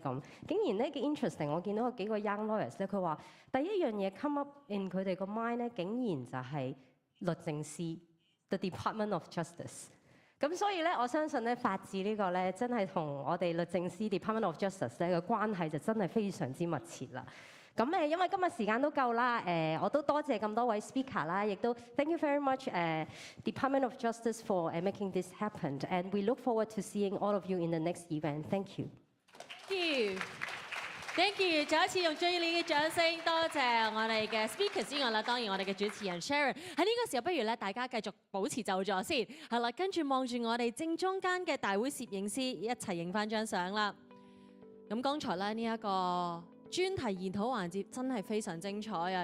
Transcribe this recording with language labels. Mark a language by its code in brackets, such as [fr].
[yue] 咁竟然咧幾 interesting， 我見到有幾個 young lawyers 咧，佢話第一樣嘢 [en] come up in [yue] 佢哋個 mind 咧，竟然就係律政司 ， [en] the Department of Justice。 [yue] 咁所以咧，我相信咧法治呢個咧，真係同我哋律政司 Department of Justice 咧嘅關係就真係非常之密切啦。咁因為今日時間都夠啦，我都多謝咁多位 speaker 啦，亦都 [en] thank you very much Department of Justice for making this happen and we look forward to seeing all of you in the next event. Thank you. Thank you， [yue] 再一次用最熱烈嘅掌聲，多謝我哋嘅 speaker 之外啦，當然我哋嘅主持人 Sharon。喺呢個時候，不如咧大家繼續保持就座先，係啦，跟住望住我哋正中間嘅大會攝影師一齊影翻張相啦。咁剛才咧呢一個 專題研討環節真係非常精彩啊！